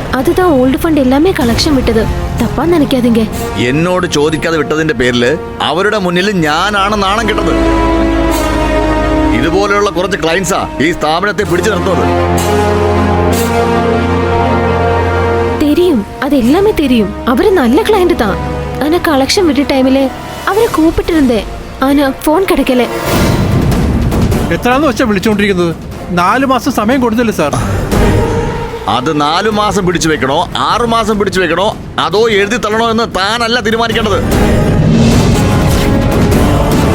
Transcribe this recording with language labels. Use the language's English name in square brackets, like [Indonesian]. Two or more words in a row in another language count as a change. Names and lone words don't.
[Tamil] அதுதான் [English] old fund [Tamil] எல்லாமே கலெக்ஷன் விட்டது தப்பா நினைக்காதீங்க. [Malayalam] എന്നോട് ചോദിക്കാതെ വിട്ടതിന്റെ പേരില് അവരുടെ മുന്നിൽ ഞാനാണ് നാണം കെട്ടത്. ഇതുപോലെയുള്ള കുറച്ച് ക്ലയൻസാ ഈ സ്ഥാപനത്തെ പിടിച്ചു നിർത്തുന്നത്. [Tamil] தெரியும், அது எல்லாமே தெரியும். அவரு நல்ல கிளையண்ட் தான். ஆனா கலெக்ஷன் விட்ட டைம்ல அவரை கூப்பிட்டு இருந்தேன். ஆனா ഫോൺ கிடைக்கல. [Malayalam] എത്രാന്ന് വെച്ചാ വിളിച്ചുകൊണ്ടിരിക്കുന്നത്? 4 മാസം സമയം കൊടുത്തില്ലേ സാർ? അത് 4 മാസം പിടിച്ചു വെക്കണോ 6 മാസം പിടിച്ചു വെക്കണോ അതോ എഴുതി തള്ളണോ എന്ന് താനല്ല തീരുമാനിക്കേണ്ടത്.